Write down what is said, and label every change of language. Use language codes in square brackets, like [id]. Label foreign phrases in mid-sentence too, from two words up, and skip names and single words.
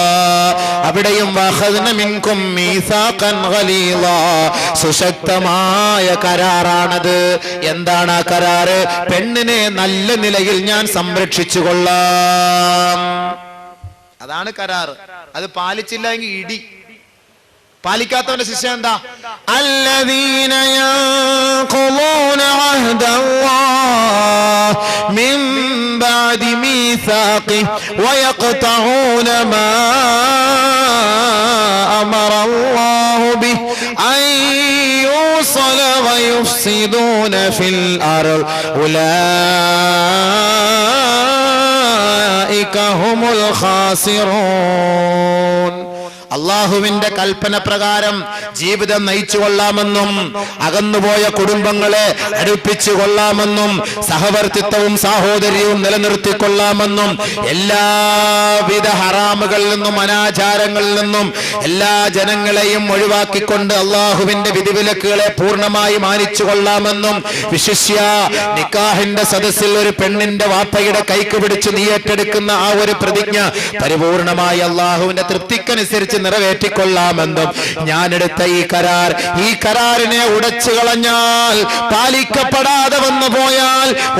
[ml] അവിടെയും [ar] وأخذن منكم ميثاقا غليظا, [ml] സുശക്തമായ കരാറാണത്. എന്താണ് ആ കരാറ്? പെണ്ണിനെ നല്ല നിലയിൽ ഞാൻ സംരക്ഷിച്ചു കൊള്ളാം. അതാണ് കരാറ്. അത് പാലിച്ചില്ല എങ്കിൽ ഇടി. പാലിക്കാത്തവന്റെ ശിക്ഷ എന്താ? [ar] الذين ينقضون عهد الله من بعد ميثاقه ويقطعون ما أمر الله به أن يوصل ويفسدون في الأرض أولئك هم الخاسرون. [ml] അള്ളാഹുവിന്റെ കൽപ്പന പ്രകാരം ജീവിതം നയിച്ചു കൊള്ളാമെന്നും, അകന്നുപോയ കുടുംബങ്ങളെ അടുപ്പിച്ചു കൊള്ളാമെന്നും, സഹവർത്തിത്വവും സാഹോദര്യവും നിലനിർത്തിക്കൊള്ളാമെന്നും, എല്ലാവിധ ഹറാമുകളിൽ നിന്നും അനാചാരങ്ങളിൽ നിന്നും എല്ലാ ജനങ്ങളെയും ഒഴിവാക്കിക്കൊണ്ട് അള്ളാഹുവിന്റെ വിധിവിലക്കുകളെ പൂർണ്ണമായി മാനിച്ചു കൊള്ളാമെന്നും, വിശിഷ്യ നിക്കാഹിന്റെ സദസ്സിൽ ഒരു പെണ്ണിന്റെ വാപ്പയുടെ കൈക്ക് പിടിച്ച് നീ ഏറ്റെടുക്കുന്ന ആ ഒരു പ്രതിജ്ഞ പരിപൂർണമായി അള്ളാഹുവിന്റെ തൃപ്തിക്കനുസരിച്ച് നിറവേറ്റിക്കൊള്ളാമെന്നും ഞാനെടുത്ത ഈ കരാറിനെ ഉടച്ചു കളഞ്ഞാൽ, പാലിക്കപ്പെടാതെ വന്നു പോയാൽ